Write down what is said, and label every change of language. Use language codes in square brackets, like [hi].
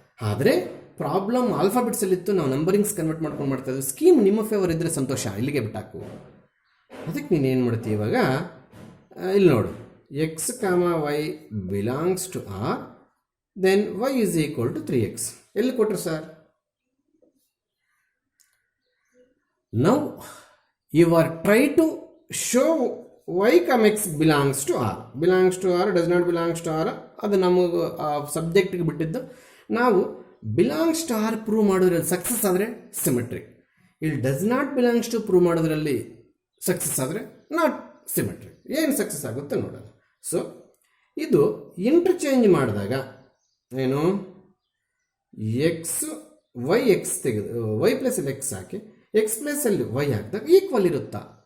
[kn] ಆದರೆ ಪ್ರಾಬ್ಲಮ್ ಆಲ್ಫಾಬೆಟ್ಸಲ್ಲಿತ್ತು, ನಾವು numberings convert ಮಾಡ್ಕೊಂಡು ಮಾಡ್ತಾ ಇದ್ವಿ. ಸ್ಕೀಮ್ ನಿಮ್ಮ ಫೇವರ್ ಇದ್ದರೆ ಸಂತೋಷ, ಇಲ್ಲಿಗೆ ಬಿಟ್ಟಾಕು. ಅದಕ್ಕೆ ನೀನೇನು ಮಾಡ್ತೀವಿ ಇವಾಗ, ಇಲ್ಲಿ ನೋಡು, [en] X y belongs to R, then y is equal to 3x. [kn] ಎಲ್ಲಿ ಕೊಟ್ಟರು sir? [en] Now you are try to show y, x belongs to r. Belongs to r, does not belongs to r. [kn] ಅದು ನಮಗೆ ಸಬ್ಜೆಕ್ಟ್ಗೆ ಬಿಟ್ಟಿದ್ದು. ನಾವು belongs to R prove ಮಾಡೋದ್ರಲ್ಲಿ success ಆದರೆ symmetric, ಇಲ್ಲಿ does not belongs to prove ಮಾಡೋದ್ರಲ್ಲಿ success ಆದರೆ not symmetric. ಏನು ಸಕ್ಸಸ್ ಆಗುತ್ತೆ ನೋಡೋಣ. ಸೊ ಇದು ಇಂಟರ್ಚೇಂಜ್ ಮಾಡಿದಾಗ ಏನು, ಎಕ್ಸ್ ವೈ ಎಕ್ಸ್ ತೆಗೆದು ವೈ ಪ್ಲಸಲ್ಲಿ ಎಕ್ಸ್ ಹಾಕಿ ಎಕ್ಸ್ ಪ್ಲಸಲ್ಲಿ ವೈ ಹಾಕಿದಾಗ ಈಕ್ವಲ್ ಇರುತ್ತಾ?